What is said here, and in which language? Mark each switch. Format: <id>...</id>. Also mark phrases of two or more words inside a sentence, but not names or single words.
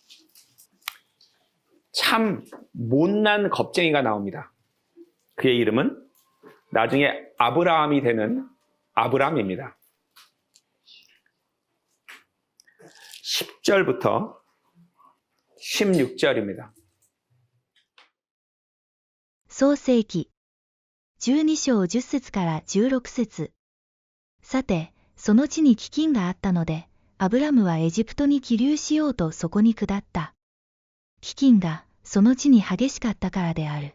<ko>참 못난 겁쟁이가 나옵니다. 그의 이름은 나중에 아브라함이 되는 아브람입니다. 10절부터 16절입니다.</ko> <ja>創世記12章10節から16節。さて、その地に飢饉があったので、アブラムはエジプトに起流しようとそこに下った。飢饉がその地に激しかったからである。</ja>